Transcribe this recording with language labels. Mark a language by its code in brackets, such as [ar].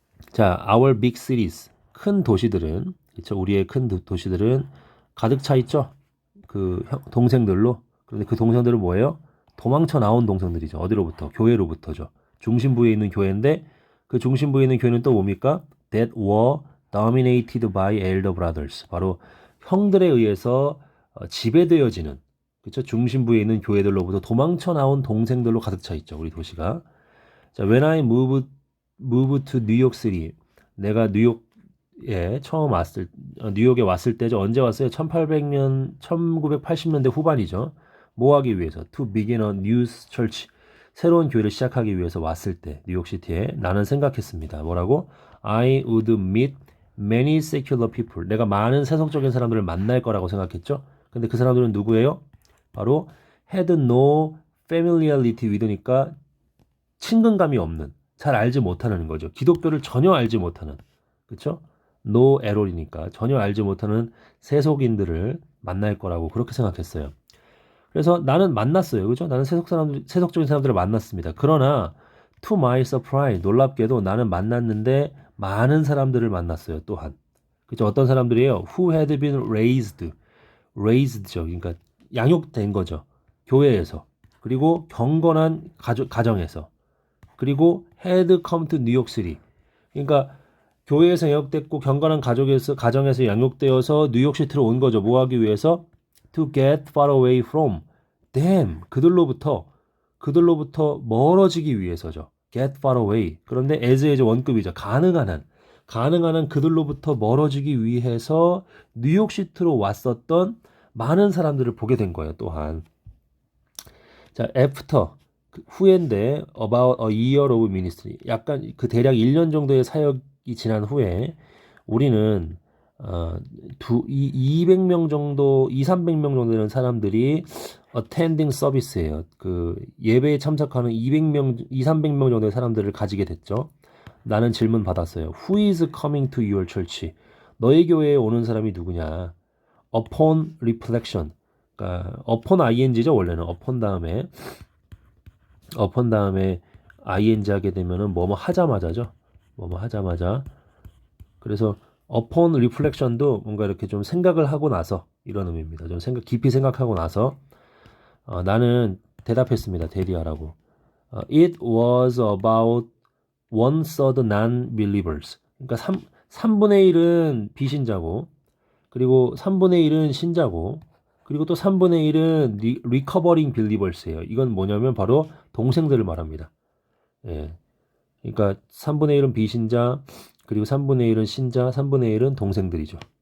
[ko] 자, [en] our big cities. [ko] 큰 도시들은 그렇죠? 우리의 큰 도시들은 가득 차 있죠. 그 동생들로. 그런데 그 동생들은 뭐예요? 도망쳐 나온 동생들이죠. 어디로부터? 교회로부터죠. 중심부에 있는 교회인데 그 중심부에 있는 교회는 또 뭡니까? [en] That were dominated by elder brothers. [ko] 바로 형들에 의해서 지배되어지는 그렇죠? 중심부에 있는 교회들로부터 도망쳐 나온 동생들로 가득 차 있죠. 우리 도시가. [en] 자, when I moved to New York City. [ko] 내가 뉴욕에 왔을 때죠. 언제 왔어요? 1800년, 1980년대 후반이죠. 뭐 하기 위해서? [en] To begin a new church. [ko] 새로운 교회를 시작하기 위해서 왔을 때 뉴욕시티에 나는 생각했습니다. 뭐라고? [en] I would meet many secular people. [ko] 내가 많은 세속적인 사람들을 만날 거라고 생각했죠. 근데 그 사람들은 누구예요? 바로 [en] had no familiarity with [ko] 니까 친근감이 없는, 잘 알지 못하는 거죠. 기독교를 전혀 알지 못하는, 그렇죠? no error이니까 전혀 알지 못하는 세속인들을 만날 거라고 그렇게 생각했어요. 그래서 나는 만났어요. 그죠? 나는 세속적인 사람들을 만났습니다. 그러나 [en] to my surprise, [ko] 놀랍게도 나는 만났는데 많은 사람들을 만났어요. 또한. 그죠? 어떤 사람들이에요? [en] Who had been raised [ko] 죠. 그러니까 양육된 거죠. 교회에서. 그리고 경건한 가정에서. [en] 그리고 had come to New York City. [ko] 그러니까 교회에서 양육됐고 경건한 가정에서 양육되어서 뉴욕시티로 온 거죠. 뭐 하기 위해서? [en] To get far away from them. [ko] 그들로부터 멀어지기 위해서죠. [en] get far away. [ko] 그런데 as의 원급이죠. 가능한 한 그들로부터 멀어지기 위해서 뉴욕시티로 왔었던 많은 사람들을 보게 된 거예요. 또한. [en] 자, after [ko] 후인데 [en] about a year of ministry. [ko] 약간 그 대략 1년 정도의 사역이 지난 후에 우리는 200명 정도, 300명 정도 되는 사람들이 [en] attending service [ko] 예요. 그 예배에 참석하는 300명 정도의 사람들을 가지게 됐죠. 나는 질문 받았어요. [en] Who is coming to your church? [ko] 너희 교회에 오는 사람이 누구냐? [en] Upon reflection. [ko] 그러니까 upon ing죠. 원래는 upon 다음에 ing 하게 되면은 뭐뭐 하자마자죠. 뭐뭐 하자마자. 그래서 [en] upon reflection [ko] 도 뭔가 이렇게 좀 생각을 하고 나서 이런 의미입니다. 좀 깊이 생각하고 나서 나는 대답했습니다. 대리하라고. [en] It was about 1/3 non-believers. [ko] 그러니까 3분의 1은 비신자고 그리고 3분의 1은 신자고 그리고 또 3분의 1은 [en] recovering believers [ko] 예요. 이건 뭐냐면 바로 동생들을 말합니다. 예. 그러니까 3분의 1은 비신자, 그리고 3분의 1은 신자, 3분의 1은 동생들이죠.